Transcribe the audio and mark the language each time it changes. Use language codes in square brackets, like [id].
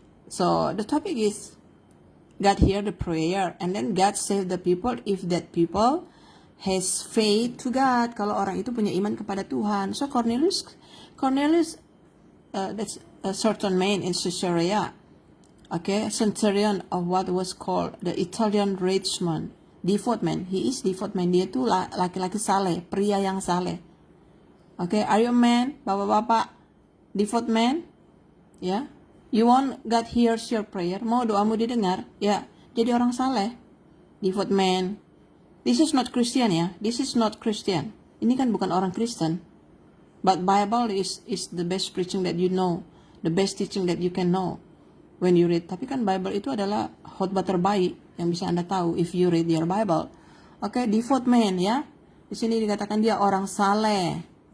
[en] So the topic is God hear the prayer and then God save the people if that people has faith to God. [id] Kalau orang itu punya iman kepada Tuhan. [en] So Cornelius, that's a certain man in Caesarea. Okay, centurion of what was called the Italian rich man, devout man. He is devout man. [id] Dia tuh laki-laki saleh, pria yang saleh. [en] Okay, are you a man, bapak-bapak, devout man? Ya. Yeah? You want God hears your prayer, [id] mau doamu didengar, ya jadi orang saleh, [en] devout man. This is not Christian, ya. This is not Christian. [id] Ini kan bukan orang Kristen. [en] But Bible is the best preaching that you know, the best teaching that you can know when you read. [id] Tapi kan Bible itu adalah khotbah terbaik yang bisa Anda tahu [en] if you read your Bible. [id] Okay, devout man, ya. Di sini dikatakan dia orang saleh.